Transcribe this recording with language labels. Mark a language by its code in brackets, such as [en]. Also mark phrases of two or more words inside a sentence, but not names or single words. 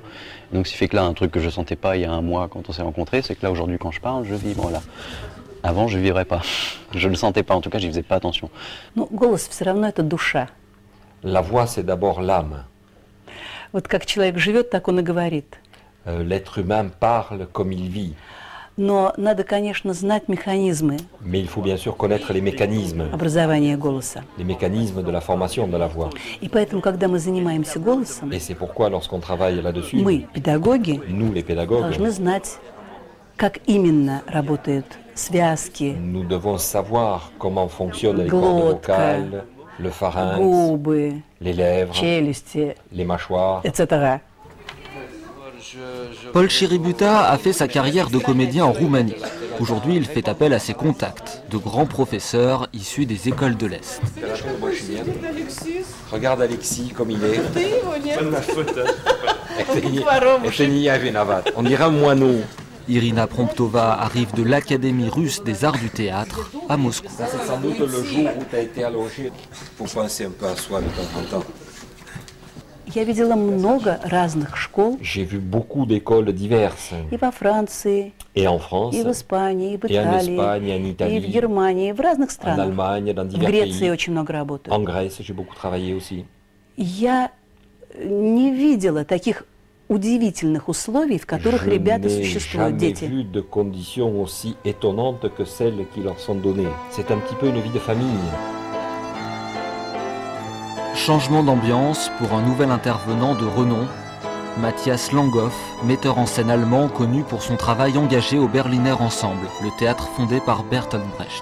[fr] Donc ce qui fait que là, un truc que je sentais pas il y a un mois quand on s'est rencontrés, c'est que là aujourd'hui quand je parle, je vibre là. Avant, je vibrais pas. Je le sentais pas, en tout cas, j'y faisais pas attention. [ru] Голос все равно это душа. [fr] La voix, c'est d'abord l'âme. [ru] Вот как человек живет, так он и говорит. [fr] L'être humain parle comme il vit. [ru] Но надо, конечно, знать механизмы. [fr] Mais il faut bien sûr connaître les mécanismes. [ru] Образования голоса. [fr] Les mécanismes de la formation de la voix. [ru] И поэтому, когда мы занимаемся голосом, [fr] Et c'est pourquoi, lorsqu'on travaille là-dessus, [ru] мы, педагоги, [fr] nous, les pédagogues, [ru] должны знать, как именно работают связки. [fr] Nous devons savoir comment fonctionnent les cordes vocales, le pharynx, [ru] губы, [fr] les lèvres, [ru] челюсти, [fr] les mâchoires, etc. Paul Chiributa a fait sa carrière de comédien en Roumanie. Aujourd'hui, il fait appel à ses contacts, de grands professeurs issus des écoles de l'Est. Regarde Alexis comme il est. On dirait un moineau. Irina Promptova arrive de l'Académie russe des arts du théâtre à Moscou. Ça, c'est sans doute le jour où tu as été allongé pour penser un peu à soi de temps en temps. [ru] Я видела много разных школ. [fr] J'ai vu beaucoup d'écoles diverses. [ru] И во Франции, [fr] et en France, [ru] и в Испании, и в [fr] et en [ru] Италии, [fr] Espagne, en Italie, [ru] и в Германии, и в разных [fr] en [ru] странах. [fr] Allemagne, dans [ru] В [fr] divers [ru] Греции [fr] pays. [ru] очень много работают. [fr] En Grèce, j'ai beaucoup travaillé aussi. [ru] Я не видела таких удивительных условий, в которых ребята существуют, дети. [fr] Je n'ai jamais vu de conditions aussi étonnantes que celles qui leur sont données. C'est un petit peu une vie de famille. Changement d'ambiance pour un nouvel intervenant de renom, Matthias Langhoff, metteur en scène allemand connu pour son travail engagé au Berliner Ensemble, le théâtre fondé par Bertolt Brecht.